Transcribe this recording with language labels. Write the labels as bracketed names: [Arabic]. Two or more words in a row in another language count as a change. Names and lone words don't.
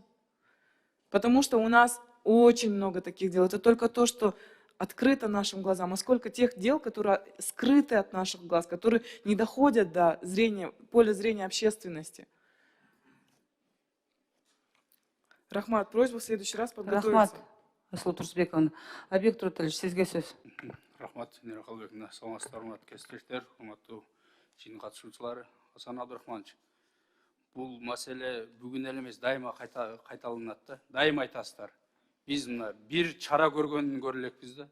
[Russian] Потому что у нас очень много таких дел. Это только то, что открыто нашим глазам, а сколько тех дел, которые скрыты от наших глаз, которые не доходят до поля зрения общественности. Рахмат, просьба в следующий раз подготовиться. [Kyrgyz] Рахмат, Асыл Турсбековна. Объект Руталевич, сизге сөз. Рахмат, Сенер Қалбековна, саламатсыздар, урматтуу кесиптештер, урматтуу жиын катышуучулары. Асан Абдурахманович, бул маселе бүгүн эле эмес, дайыма кайталанат да. Дайыма айтасыздар. Биз мына бир чара көргөнүн көрө элекпиз да.